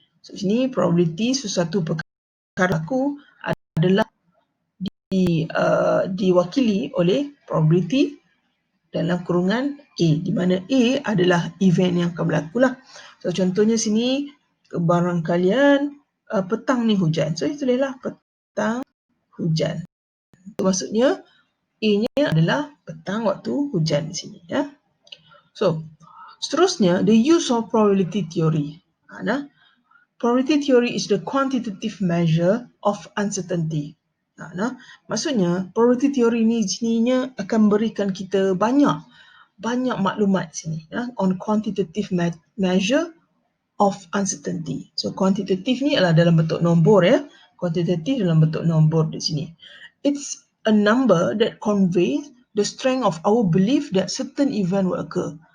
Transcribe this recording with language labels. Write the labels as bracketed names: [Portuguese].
[Malay] So sini probability sesuatu perkara berlaku adalah diwakili oleh probability dalam kurungan A, di mana A adalah event yang akan berlaku lah. So contohnya sini barangkalian petang ni hujan. So itulah petang hujan. So, maksudnya A-nya adalah petang waktu hujan di sini ya. [English] So seterusnya, the use of probability theory. Probability theory is the quantitative measure of uncertainty. [Malay] Maksudnya probability theory ni sininya akan berikan kita banyak maklumat sini [English] on quantitative measure of uncertainty. [Malay] So quantitative ni adalah dalam bentuk nombor ya. Quantitative dalam bentuk nombor di sini. [English] It's a number that conveys the strength of our belief that certain event will occur.